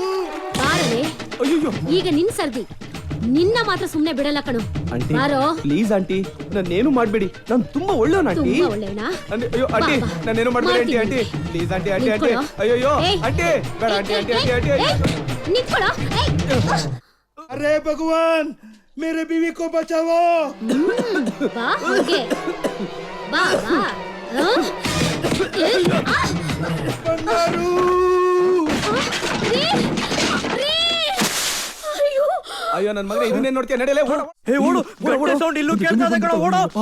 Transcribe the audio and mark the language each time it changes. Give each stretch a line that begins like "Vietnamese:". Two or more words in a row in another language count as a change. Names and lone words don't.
Kannada: ಬಾರಲೆ ಅಯ್ಯೋ ಈಗ ನಿನ್ ಸರ್ದಿ, ನಿನ್ನ ಮಾತ್ರ ಸುಮ್ನೆ ಬಿಡಲ್ಲ ಕಣು. ಆಂಟಿ ಬಾರೋ,
English: please aunty,
Kannada: ನನ್ನೇನು ಮಾಡ್ಬೇಡಿ, ನಾನು ತುಂಬಾ ಒಳ್ಳೆಯವನು ಆಂಟಿ. ತುಂಬಾ ಒಳ್ಳೆನಾ? ಅಯ್ಯೋ ಆಂಟಿ, ಬಾ, ಬಾ. ನನ್ನೇನು ಮಾಡ್ಬೇಡಿ ಆಂಟಿ.
English: aunty please aunty, aunty aunty.
Kannada: ನಿಂತ್ಕೊಳ್ಳೋ. ಅಯ್ಯೋ ಏಯ್, ಆಂಟಿ ಬೇಡ ಆಂಟಿ, ಆಂಟಿ ಆಂಟಿ ಆಂಟಿ ಆಂಟಿ. ನಿಂತ್ಕೊಳ್ಳೋ.
Hindi: अरे भगवान, मेरे बीवी को बचाओ.
Kannada: ಬಾ ಹೋಗೆ, ಬಾ ಬಾ. ಬಂಗಾರು. ಅಯ್ಯೋ ನನ್ನ ಮಗನೇ, ಇದನ್ನೇ ನೋಡ್ತೀಯ? ನಡೆಯಲೇ ಓಡು. ಹೇ ಓಡು, ಗಂಟೆ ಸೌಂಡ್ ಇಲ್ಲೂ ಕೇಳ್ತಾ ಇದೆ ಕಣ, ಓಡು.